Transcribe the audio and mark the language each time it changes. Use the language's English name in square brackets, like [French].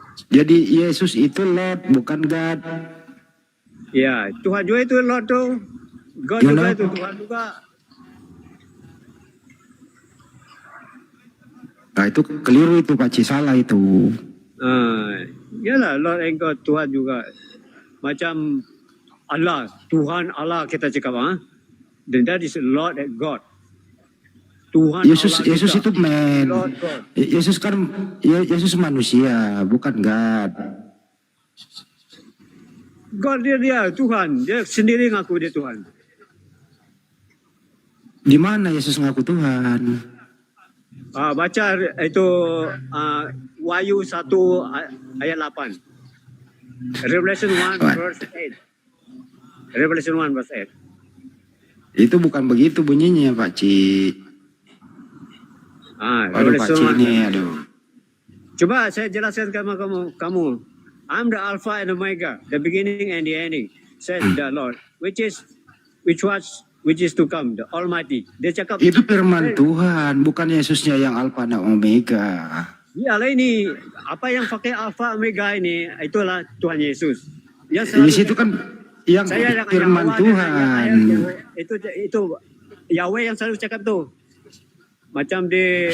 [Indonesian] Jadi Yesus itu Lord, bukan God. [Malay] Ya, Tuhan juga itu Lord tu. [English] God [Malay] Ya, juga [English] Lord. [Malay] itu Tuhan juga. [Indonesian] Nah itu keliru itu Pak Cik, salah itu. [Malay] Yalah, Lord and God, Tuhan juga. Macam Allah, Tuhan Allah kita cakap, [English] then that is Lord and God. [Malay] Tuhan Yesus Allah Yesus kita. itu man. [English] Lord God. [Indonesian] Yesus kan Yesus manusia, [English] bukan God. [Malay] God dia Tuhan, dia sendiri ngaku dia Tuhan. [Indonesian] Di mana Yesus ngaku Tuhan? [Malay] Baca itu Wahyu 1 ayat 8. [English] Revelation 1 verse 8. Revelation 1 verse 8. [Indonesian] Itu bukan begitu bunyinya Pak Cik. Waduh Pak Cik ini, aduh. Coba saya jelaskan ke kamu. [English] I'm the Alpha and Omega, the beginning and the ending, says the Lord, which is to come, the Almighty. [Malay] Dia cakap [Indonesian] Itu firman Tuhan, bukan Yesusnya yang Alfa dan Omega. [Malay] Iyalah ini, apa yang pakai Alpha Omega ini, itulah Tuhan Yesus. Yang [Indonesian] Di situ kan yang firman Tuhan. [Malay] Itu Yahweh yang selalu cakap tuh. Macam di